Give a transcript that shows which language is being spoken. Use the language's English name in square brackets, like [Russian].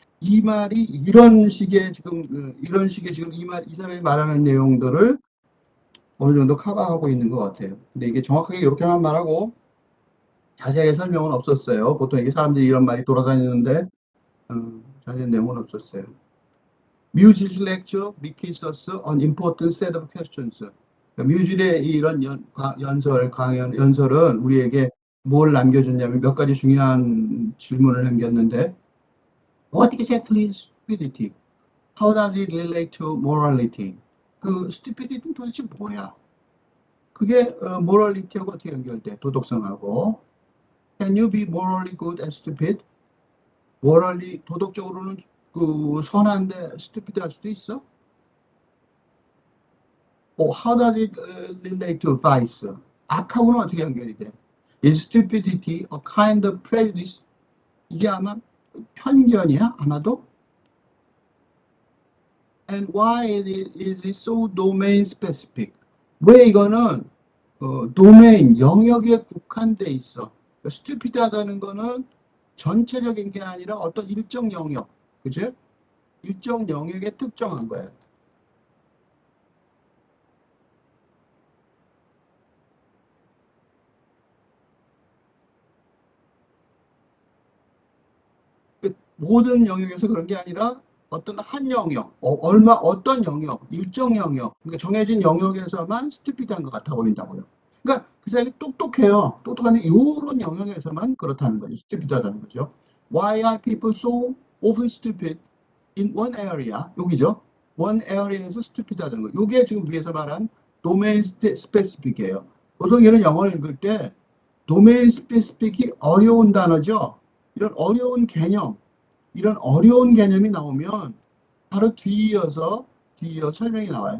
[Korean] 이 말이 이런 식의 지금 이런 식의 지금 이 사람이 말하는 내용들을 어느 정도 커버하고 있는 것 같아요. 근데 이게 정확하게 이렇게만 말하고 자세하게 설명은 없었어요. 보통 이게 사람들이 이런 말이 돌아다니는데 자세한 내용은 없었어요. [English] Muse's lecture makes us an important set of questions. [Korean] 그러니까 뮤질의 이런 연설은 우리에게 뭘 남겨줬냐면 몇 가지 중요한 질문을 남겼는데 [English] What exactly is stupidity? How does it relate to morality? [Korean] 그 stupidity는 도대체 뭐야? 그게 morality하고 어떻게 연결돼? 도덕성하고. [English] Can you be morally good and stupid? [Korean] morally 도덕적으로는 그 선한데 stupid 할 수도 있어? [English] How does it relate to vice? [Korean] 악하고는 어떻게 연결이 돼? [English] Is stupidity a kind of prejudice? [Korean] 이게 아마 편견이야? 아마도? [English] And why is it so domain specific? [Korean] 왜 이거는 도메인, 영역에 국한돼 있어? stupid하다는 거는 전체적인 게 아니라 어떤 일정 영역, 그죠? 일정 영역에 특정한 거예요. 모든 영역에서 그런 게 아니라 어떤 한 영역, 어떤 영역, 일정 영역, 그러니까 정해진 영역에서만 스튜피드한 것 같아 보인다고요. 그러니까 그 사람이 똑똑해요. 똑똑한데 이런 영역에서만 그렇다는 거죠. 스튜피드하다는 거죠. [English] Why are people so often stupid in one area? [Korean] 여기죠. one area에서 stupid하다는 거. 이게 지금 위에서 말한 domain specific이에요. 보통 이런 영어를 읽을 때 domain specific이 어려운 단어죠. 이런 어려운 개념, 이런 어려운 개념이 나오면 바로 뒤이어서 설명이 나와요.